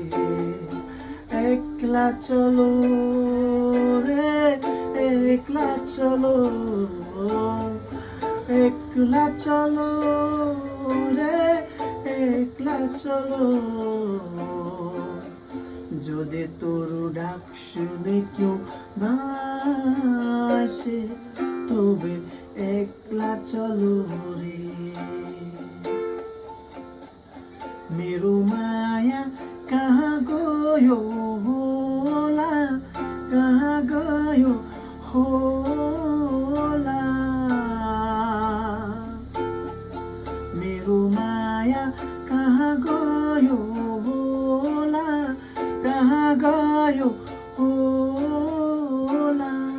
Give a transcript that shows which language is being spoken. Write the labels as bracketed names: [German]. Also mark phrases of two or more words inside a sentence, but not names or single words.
[Bangla] একলা চলো রে, একলা চলো, একলা চলো রে, একলা চলো। যদি তোর ডাক শুনে কেউ না আসে, তবে একলা চলো রে। [Nepali] मेरो माया कहाँ गयो होला, कहाँ गयो होला। मेरो माया कहाँ गयो होला, कहाँ गयो होला।